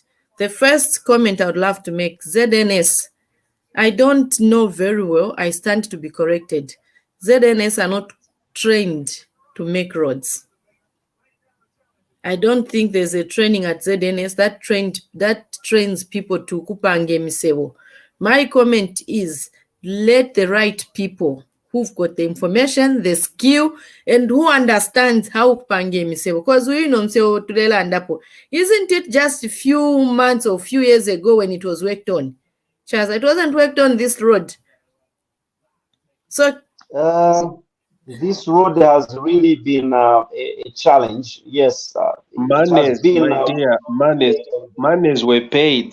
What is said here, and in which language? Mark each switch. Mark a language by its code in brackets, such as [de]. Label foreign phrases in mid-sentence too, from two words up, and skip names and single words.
[en] The first comment I would love to make, ZNS, I don't know very well. I stand to be corrected. ZNS are not trained to make roads. I don't think there's a training at ZNS that trains people to [bem] kupange misebo. [en] My comment is, let the right people who've got the information, the skill, and who understands how [bem] kupange misebo. [en] Because we know [bem] msebo tulela andapo. [en] Isn't it just a few months or few years ago when it was worked on? Charles, it wasn't worked on this road. So this road has really been a challenge. Yes, Monies, my dear, monies were paid.